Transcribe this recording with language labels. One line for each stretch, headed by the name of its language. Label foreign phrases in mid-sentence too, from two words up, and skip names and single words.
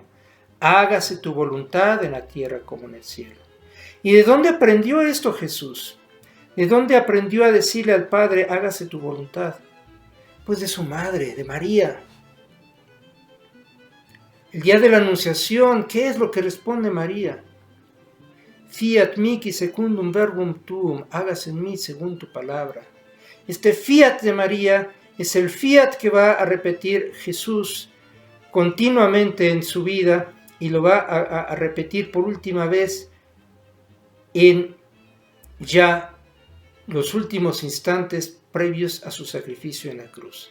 Spanish: Hágase tu voluntad en la tierra como en el cielo. ¿Y de dónde aprendió esto Jesús? ¿De dónde aprendió a decirle al Padre, hágase tu voluntad? Pues de su madre, de María. El día de la Anunciación, ¿qué es lo que responde María?
Latin: Fiat mihi secundum verbum tuum,
Spanish: hágase en mí según tu palabra. Este fiat de María es el fiat que va a repetir Jesús continuamente en su vida, y lo va a repetir por última vez en ya los últimos instantes previos a su sacrificio en la cruz.